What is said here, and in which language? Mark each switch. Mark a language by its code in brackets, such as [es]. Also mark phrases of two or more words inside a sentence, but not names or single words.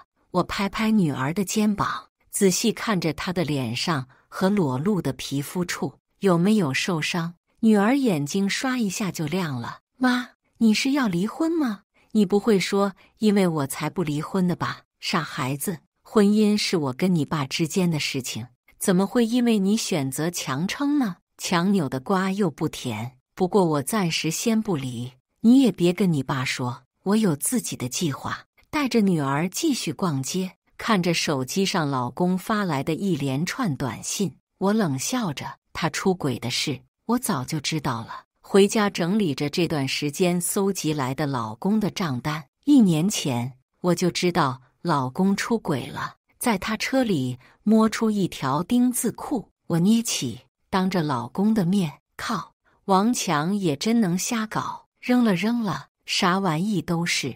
[zh] 我拍拍女兒的肩膀，仔細看着她的臉上和裸露的皮膚處有沒有受傷。女兒眼睛刷一下就亮了。媽，你是要離婚嗎？你不會說因為我才不離婚的吧？傻孩子，婚姻是我跟你爸之間的事情，怎麼會因為你選擇強撐呢？強扭的瓜又不甜。不過我暫時先不離，你也別跟你爸說，我有自己的計劃。帶着女兒繼續逛街，看着手機上老公發來的一連串短信，我冷笑着，他出軌的事我早就知道了。回家整理着這段時間搜集來的老公的賬單，1年前我就知道老公出軌了，在他車裡摸出一條丁字褲，我捏起，當着老公的面，靠，王強也真能瞎搞，扔了，啥玩意都是。